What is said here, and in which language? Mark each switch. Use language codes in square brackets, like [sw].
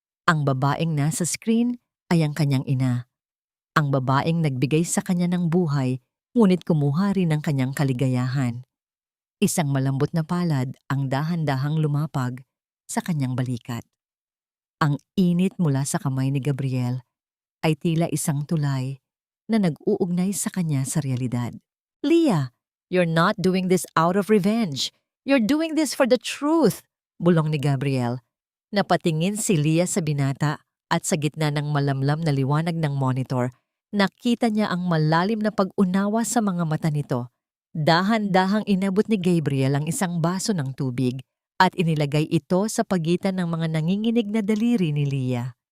[tl] Ang babaeng nasa screen ay ang kanyang ina. Ang babaeng nagbigay sa kanya ng buhay, ngunit kumuha rin ng kanyang kaligayahan. Isang malambot na palad ang dahan-dahang lumapag sa kanyang balikat. Ang init mula sa kamay ni Gabriel ay tila isang tulay na nag-uugnay sa kanya sa realidad. [en] Leah, you're not doing this out of revenge. You're doing this for the truth, [tl] bulong ni Gabriel. Napatingin si Leah sa binata at sa gitna ng malamlam na liwanag ng monitor, nakita niya ang malalim na pag-unawa sa mga mata nito. Dahan-dahang inabot ni Gabriel ang isang baso ng tubig at inilagay ito sa pagitan ng mga nanginginig na daliri ni Leah.